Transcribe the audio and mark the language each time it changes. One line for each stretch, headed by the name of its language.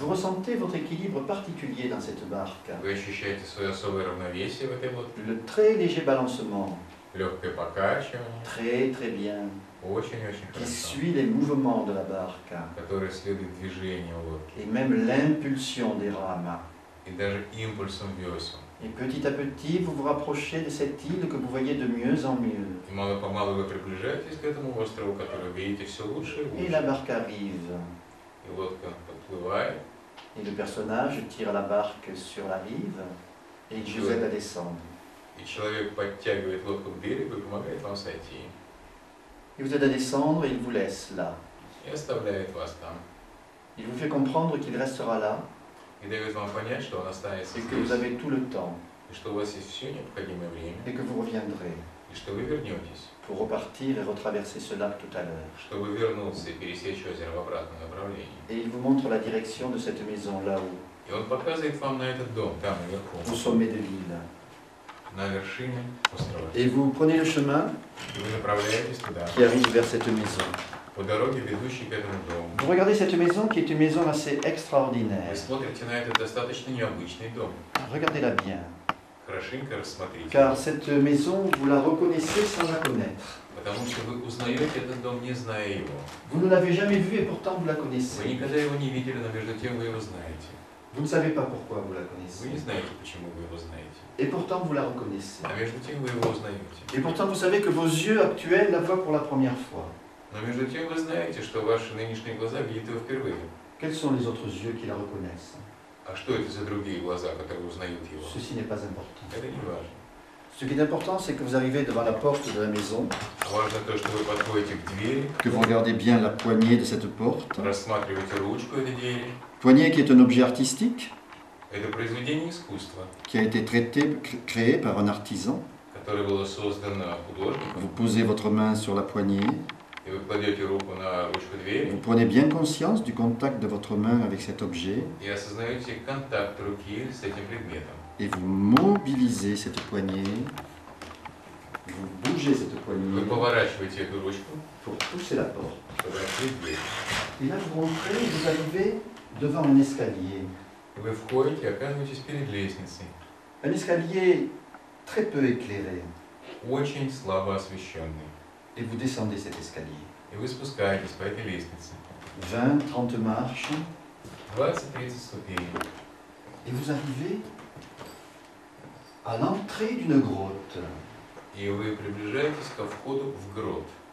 French: Vous ressentez votre équilibre particulier dans cette barque.
Russian: Вы ощущаете свое особое равновесие в этой лодке,
French: Le très léger balancement,
Russian: легкое покачивание,
French: très bien,
Russian: очень-очень
French: qui suit les mouvements de la barque
Russian: которое следует движению лодки
French: et même l'impulsion des rames.
Russian: и даже импульсом весел.
French: Et petit à petit, vous vous rapprochez de cette île que vous voyez de mieux en mieux.
Russian: И мало-помалу вы приближаетесь к этому острову, который вы видите все лучше и
French: Et la
Russian: лучше.
French: barque arrive.
Russian: И лодка подплывает,
French: Et le personnage tire la barque sur la rive et il vous aide à descendre.
Russian: и человек подтягивает лодку к берегу и помогает вам сойти.
French: Il vous aide à descendre et il vous laisse là.
Russian: И оставляет вас там.
French: Il vous fait comprendre qu'il restera là
Russian: И дает вам понять, что он останется
French: et que vous
Russian: здесь,
French: avez tout le temps
Russian: и что у вас есть все необходимое время,
French: et que vous reviendrez
Russian: и что вы вернетесь,
French: pour repartir et retraverser ce lac tout à l'heure.
Russian: чтобы вернуться и пересечь озеро в обратном направлении.
French: Et il vous montre la direction de cette maison là-haut,
Russian: И он показывает вам на этот дом, там
French: au
Russian: наверху,
French: sommet de l'île.
Russian: на вершине острова.
French: Et vous prenez le chemin
Russian: И вы направляетесь туда,
French: qui arrive vers cette maison.
Russian: по дороге, ведущей к этому дому.
French: Vous regardez cette maison qui est une maison assez
Russian: Вы
French: extraordinaire.
Russian: смотрите на этот достаточно необычный дом.
French: Regardez-la bien,
Russian: Хорошенько рассмотрите.
French: car cette maison, vous la reconnaissez sans la connaître.
Russian: Потому что вы узнаете этот дом, не зная его.
French: Vous ne l'avez jamais vu et pourtant vous la
Russian: Вы
French: connaissez.
Russian: никогда его не видели, но между тем вы его знаете.
French: Vous ne savez pas pourquoi vous la
Russian: Вы
French: connaissez.
Russian: не знаете, почему вы его знаете.
French: Et pourtant vous la reconnaissez.
Russian: А между тем вы его узнаете.
French: Et pourtant vous savez que vos yeux actuels la voient pour la première fois.
Russian: Но между тем вы знаете, что ваши нынешние глаза видят его впервые.
French: Quels sont les autres yeux qui la reconnaissent?
Russian: А что это за другие глаза, которые узнают его?
French: Ceci n'est pas important.
Russian: Это не важно.
French: Ce qui est important, c'est que vous arrivez devant la porte de la maison,
Russian: Важно то, что вы подходите к двери,
French: que vous regardez bien la poignée de cette porte.
Russian: рассматриваете ручку этой двери.
French: Poignée qui est un objet artistique,
Russian: Это произведение искусства,
French: qui a été créé par un artisan.
Russian: которое было создано художником.
French: Vous posez votre main sur la poignée.
Russian: И вы кладете руку на ручку двери
French: Vous prenez bien conscience du contact de votre main avec cet objet
Russian: и осознаете контакт руки с этим предметом.
French: et vous mobilisez cette poignée, vous bougez cette
Russian: Вы
French: poignée
Russian: поворачиваете эту ручку,
French: pour pousser la porte.
Russian: чтобы открыть дверь.
French: Et là, vous rentrez et vous arrivez devant un escalier.
Russian: И вы входите и оказываетесь перед лестницей,
French: Un escalier très peu éclairé.
Russian: очень слабо освещенной.
French: Et vous descendez cet escalier.
Russian: И вы спускаетесь по этой лестнице.
French: 20-30 marches.
Russian: 20-30 ступеней.
French: Et vous arrivez à l'entrée d'une grotte.
Russian: И вы приближаетесь ко входу в грот.